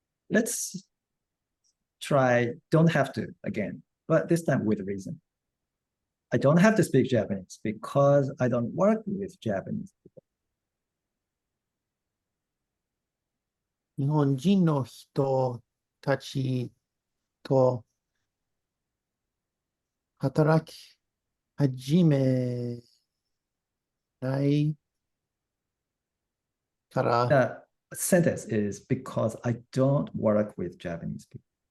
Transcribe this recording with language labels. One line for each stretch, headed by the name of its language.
English: Let's try don't have to again, but this time with reason. I don't have to speak Japanese because I don't work with Japanese people.
Japanese: 日本人の人たちと働き始めないから、
English: The sentence is because I don't work with Japanese people.